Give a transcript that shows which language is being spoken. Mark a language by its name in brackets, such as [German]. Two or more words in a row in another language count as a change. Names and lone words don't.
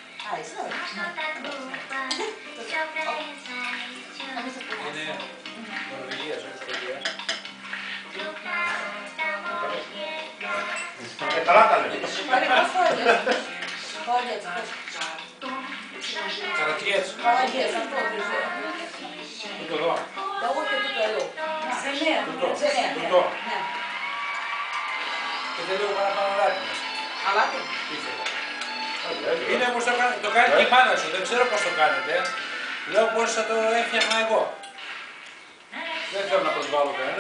[Greek] Είναι Νορβηγίας, όχι Σουηδίας. Καλά τα λέμε. Холодец. Καρατιές. Холодец, αυτό είναι. Τούτο εδώ. [Russian] Да вот и тут алло. Зелен. [Greek] Τούτο. Και δεν λέω παραπάνω λάτι μέσα. Αλάτι. Είναι όπως το κάνει και η μάνα σου, δεν ξέρω πώς το κάνετε. Λέω πώς θα το έφτιαχνα εγώ. Δεν θέλω να προσβάλλω κανένα.